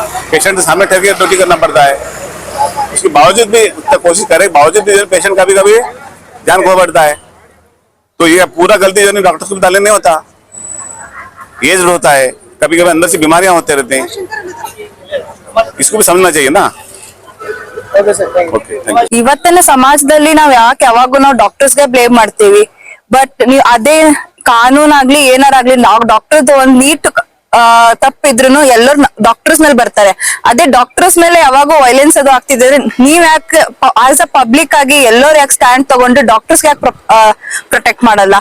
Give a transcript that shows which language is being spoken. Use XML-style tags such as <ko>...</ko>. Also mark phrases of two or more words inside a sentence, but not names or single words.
<hi>पेशेंट के सामने ठहर के ड्यूटी करना पड़ता है. उसके बावजूद भी उतना कोशिश करे, बावजूद भी पेशेंट का भी कभी ध्यान खो बैठता है। तो ये पूरा गलती जो नहीं डॉक्टर को डालने नहीं होता, एज होता है, कभी कभी अंदर से बीमारियां होते रहते हैं, इसको भी समझना चाहिए ना।</hi> <en>okay sir, thank you. okay, thank you.</en> <kn>ಇವತ್ತಿನ ಸಮಾಜದಲ್ಲಿ ನಾವ್ ಯಾಕೆ ಯಾವಾಗೂ ನಾವು ಡಾಕ್ಟರ್ಸ್ಗೆ ಬ್ಲೇಮ್ ಮಾಡ್ತೀವಿ, ಬಟ್ ನೀವು ಅದೇ ಕಾನೂನಾಗ್ಲಿ ಏನಾರಾಗ್ಲಿ ನಾವು ಡಾಕ್ಟರ್ದು ಒಂದ್ ನೀಟ್ ತಪ್ಪಿದ್ರು ಎಲ್ಲರೂ ಡಾಕ್ಟರ್ಸ್ ಮೇಲೆ ಬರ್ತಾರೆ. ಅದೇ ಡಾಕ್ಟರ್ಸ್ ಮೇಲೆ ಯಾವಾಗೂ ವೈಲೆನ್ಸ್ ಅದು ಆಗ್ತಿದ್ರೆ ನೀವ್ ಯಾಕೆ</kn> <en>as a public</en> <kn>ಆಗಿ ಎಲ್ಲರೂ ಯಾಕೆ ಸ್ಟ್ಯಾಂಡ್ ತಗೊಂಡು ಡಾಕ್ಟರ್ಸ್ ಯಾಕೆ ಪ್ರೊಟೆಕ್ಟ್ ಮಾಡಲ್ಲ?</kn>